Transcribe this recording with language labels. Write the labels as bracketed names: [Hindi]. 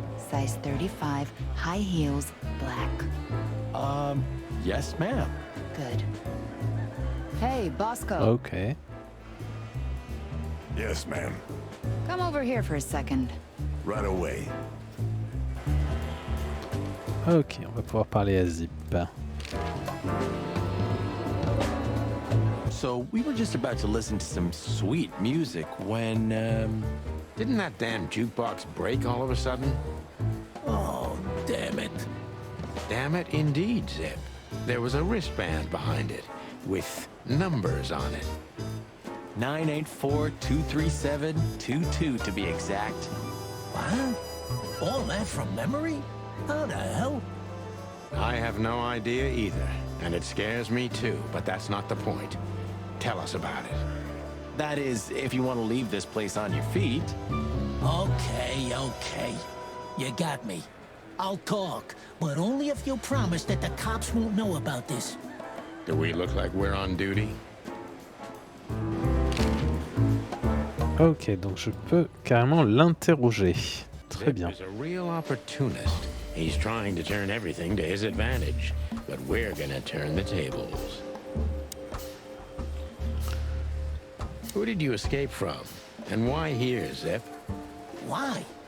[English] Size 35, high heels, black. Yes, ma'am. Good. Hey, Bosco. Ok. Yes, ma'am. Come over here for a second. Right away. [French] Ok, on va pouvoir parler à Zip. [English] So we were just about to listen to some sweet music when, Didn't that damn jukebox break all of a sudden? Oh, damn it. Damn it, indeed, Zip. There was a wristband behind it, with numbers on it. 984-237-22 to be exact. What? All that from memory? How the hell? I have no idea either, and it scares me too, but that's not the point. Tell us about it. That is, if you want to leave this place on your feet. Okay. You got me. I'll talk, but only if you promise that the cops won't know about this. Do we look like we're on duty? [French] Ok, donc je peux carrément l'interroger. Très bien. [English] Zip is a real opportunist. He's trying to turn everything to his advantage, but we're gonna turn the tables. Who did you escape from? And why here, Zip? Why?